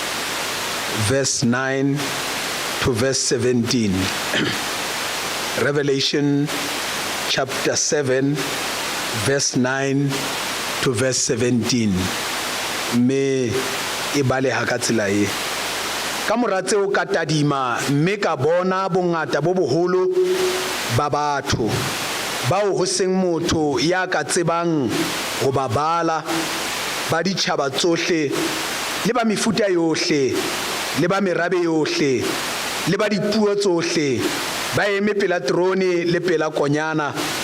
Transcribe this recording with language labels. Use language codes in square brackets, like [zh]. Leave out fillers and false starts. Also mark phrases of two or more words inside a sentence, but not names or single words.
[en] verse 9 to verse 17. Revelation chapter 7 verse 9 to verse 17. [st] Me e baleha ka tsela e ka moratse o ka tadima, mme ka bona bongata bo boholo ba batho bao ho seng motho ya ka tsebang go babala, ba ditšhaba tsohle le ba mefuta yohle le ba merabe yohle le ba dipuo tsohle, ba eme pela trone le pela konyana,